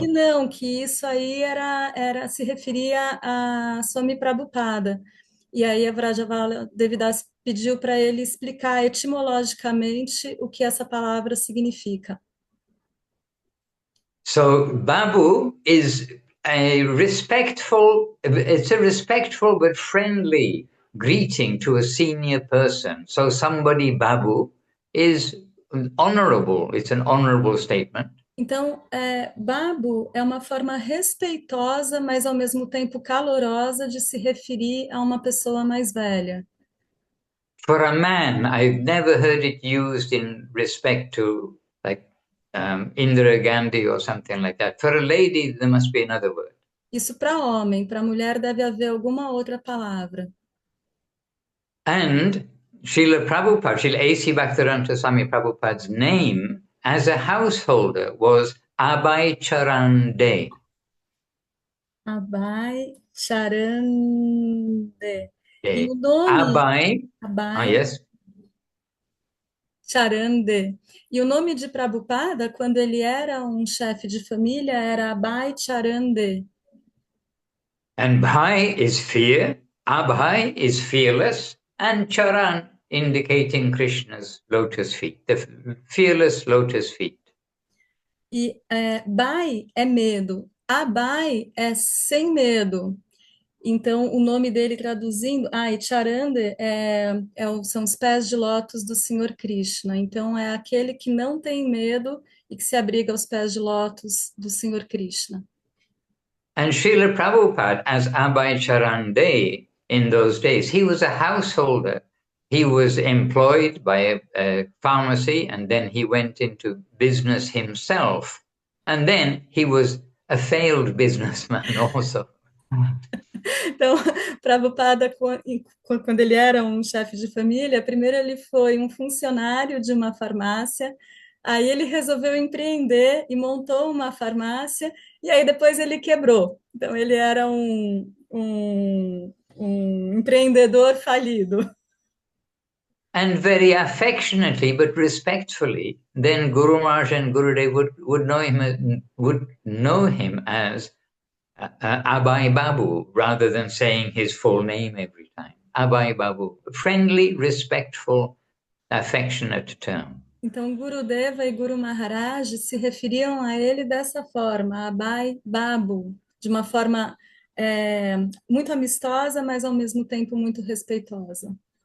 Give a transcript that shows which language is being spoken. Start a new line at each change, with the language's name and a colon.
Portuguese: que não, que isso aí se referia a Swami Prabhupada. E aí a Vrajavala Devidasi pediu para ele explicar etimologicamente o que essa palavra significa.
English: So Babu is it's a respectful but friendly greeting to a senior person. So somebody Babu is honorable. It's an honorable statement.
Portuguese: Então, Babu é uma forma respeitosa, mas ao mesmo tempo calorosa de se referir a uma pessoa mais velha.
English: For a man, I've never heard it used in respect to like Indira Gandhi or something like that. For a lady, there must be another word.
Portuguese: Isso para homem, para mulher deve haver alguma outra palavra.
English: And Srila Prabhupada, Srila A.C. Bhaktivedanta Swami Prabhupada's name as a householder was Abhay Charan De.
Portuguese: Abhay Charande. E De. o nome
English: Abhay, yes. Charande.
Portuguese: E o nome de Prabhupada, quando ele era um chefe de família, era Abhay Charande.
English: And Bhai is fear, Abhay is fearless, and Charan indicating Krishna's lotus feet, the fearless lotus feet.
Portuguese: E Bhai é medo, Abhay é sem medo. Então, o nome dele traduzindo, e Charande são os pés de lótus do Senhor Krishna. Então, é aquele que não tem medo e que se abriga aos pés de lótus do Senhor Krishna.
English: And Srila Prabhupada, as Abhay Charan De in those days, he was a householder. He was employed by a pharmacy, and then he went into business himself. And then he was a failed businessman also.
Portuguese: Então, Prabhupada, quando ele era um chefe de família, primeiro ele foi um funcionário de uma farmácia, aí ele resolveu empreender e montou uma farmácia, e aí depois ele quebrou. Então, ele era um empreendedor falido.
English: And very affectionately but respectfully, then Guru Maharaj and Gurudev would know him as Abhay Babu, rather than saying his full name every time. Abhay Babu, friendly, respectful, affectionate term.
Portuguese: Então, Gurudeva e Guru Maharaj se referiam a ele dessa forma, Abhay Babu, de uma forma muito amistosa, mas ao mesmo tempo muito respeitosa.